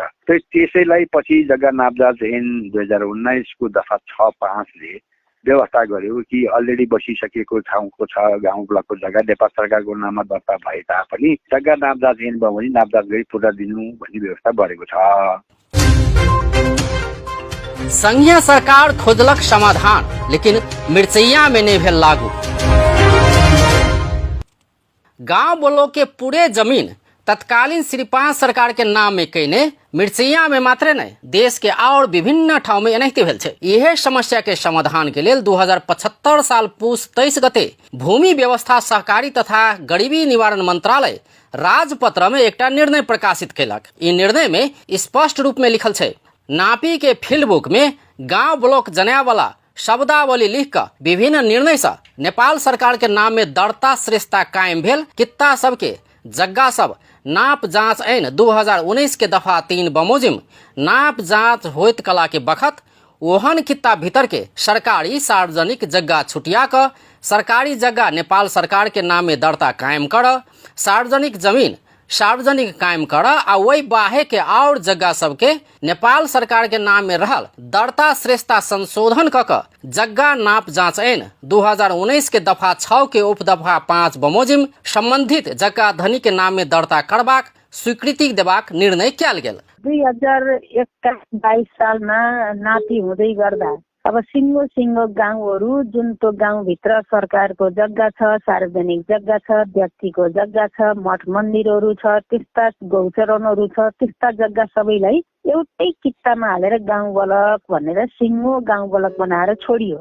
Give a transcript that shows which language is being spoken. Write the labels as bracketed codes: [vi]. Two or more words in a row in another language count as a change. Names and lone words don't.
[ne] त्यसैलाई पछि जग्गा नापजाँच ऐन 2019 को दफा 6(5) व्यवस्था गर्यो कि अलरेडी बसिसकेको ठाउँको छ गाउँ ब्लकको जग्गा नेपाल सरकारको नाममा दर्ता भए तापनि जग्गा नापजाँच ऐन भयो भने नापजाँच गरी पुरा दिनु भन्ने व्यवस्था गरेको छ। [mai] संघीय सरकार खोजलक समाधान, लेकिन मिर्चैया में नहीं भेल लागू। गांव ब्लॉक के पूरे जमीन तत्कालीन श्री 5 सरकार के नाम में कईने मिर्चैया में मात्र नहीं देश के और विभिन्न ठाउँ में एनाहिते भेल छै। यह समस्या के समाधान के लेल 2075 साल पुस 23 गते भूमि व्यवस्था सहकारी तथा गरीबी निवारण मंत्रालय राजपत्र में एकटा निर्णय प्रकाशित कैलक। ई निर्णय में स्पष्ट रूप में लिखल छै, नापी के फील्ड बुक में गांव ब्लॉक जनाया वाला शब्दावली लिख कर विभिन्न निर्णय से नेपाल सरकार के नाम में दर्ता श्रेष्ठता कायम भेल कित्ता सबके जग्गा सब नाप जांच ऐन 2019 के दफा 3 बमोजिम नाप जांच होइत कला के बखत ओहन कित्ता भीतर के सरकारी सार्वजनिक जग्गा छुटिया कर सरकारी जग्गा नेपाल सरकार के नाम में दर्ता कायम कर, सार्वजनिक जमीन सार्वजनिक कायम कर आ वही बाहे के और जगह सबके नेपाल सरकार के नाम में रहल दर्ता श्रेष्ठता संशोधन क जग्गा नाप जांच ऐन 2019 के दफा 6 के उप दफा 5 बमोजिम संबंधित जग्गा धनी के नाम में दर्ता करबाक स्वीकृति देबाक निर्णय कयल गेल। [ne] 2021-22 सालमा नापी हुँदै गर्दा अब सिङ्गो गाउँहरू जुन त्यो गाउँभित्र सरकारको जग्गा छ, सार्वजनिक जग्गा छ, व्यक्तिको जग्गा छ, मठ मन्दिरहरू छ, त्यस्ता गौचरणहरू छ, त्यस्ता जग्गा सबैलाई एउटै कित्तामा हालेर गाउँ ब्लक भनेर सिङ्गो गाउँ ब्लक बनाएर छोडियो।